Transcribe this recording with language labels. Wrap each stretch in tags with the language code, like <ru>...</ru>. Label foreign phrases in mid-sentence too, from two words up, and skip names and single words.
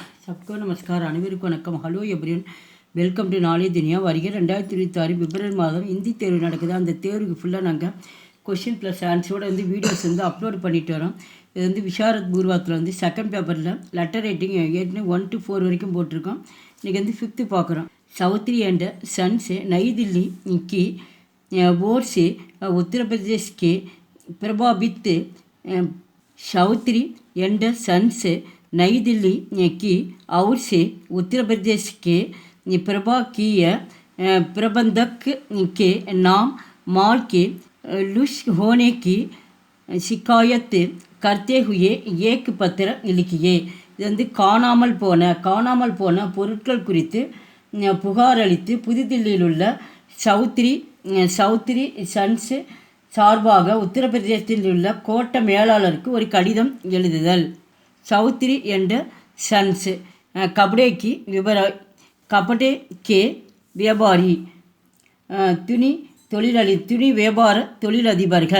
<hi>सबको नमस्कार</hi> <ta>அனைவருக்கும் வணக்கம்.</ta> <en>Hello everyone, welcome to நாளை துனியா.</en> <ta>வருகிற 2026 பிப்ரவரி மாதம் இந்தி தேர்வு நடக்குது. அந்த தேர்வுக்கு ஃபுல்லாக நாங்கள்</ta> <en>question plus answerோட videos upload</en> <ta>பண்ணிட்டு வரோம். இது விசாரத் பூர்வாத்தில்</ta> <en>second paperில் letter writing</en> <ta>ஏற்கனவே 1 to 4 வரைக்கும் போட்டிருக்கோம். இன்றைக்கி 5th பார்க்குறோம்.</ta> <hi>சௌத்ரி एंड सन्स नई दिल्ली की ओर से उत्तर प्रदेश के प्रभावित चौधरी एंड सन्स नई दिल्ली की ओर से उत्तर प्रदेश के प्रभाकीय प्रबंधक के नाम माल के लुश होने की शिकायत करते हुए एक पत्र लिखिए.</hi> <ta>இது காணாமல் போன பொருட்கள் குறித்து புகார் அளித்து புதுதில்லியில் உள்ள சௌத்ரி சன்ஸ் சார்பாக உத்தரப்பிரதேசத்தில் உள்ள கோட்ட மேலாளருக்கு ஒரு கடிதம் எழுதுதல். சௌத்ரி என்ற சன்ஸ்</ta> <hi>कपड़े के व्यापारी</hi> <ta>துணி வியாபார தொழிலதிபர்கள்.</ta>